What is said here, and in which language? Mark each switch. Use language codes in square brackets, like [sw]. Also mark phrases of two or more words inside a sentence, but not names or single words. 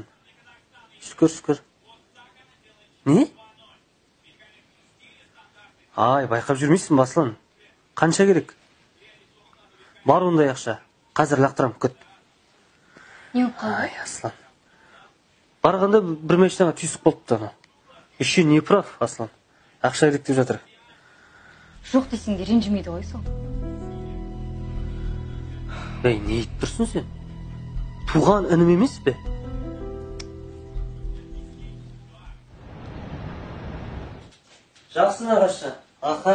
[kk] Шүкір. Не? Ай, байқап жүрмейсің, басылан. Қанша керек? Бар ондай ақша. Қазір лақтырам, күт. Не болып қалды? Ай, Аслан. Барғанда бір машинаға түйісіп болыпты. [ru] Еще не прав, [kk] Аслан. Ақша керек деп жатыр. Жоқ десең де ренжімейді ғой сол. Ей, не етіп тұрсың сен? Туған інім емес пе? Жақсы нағашы. Аха.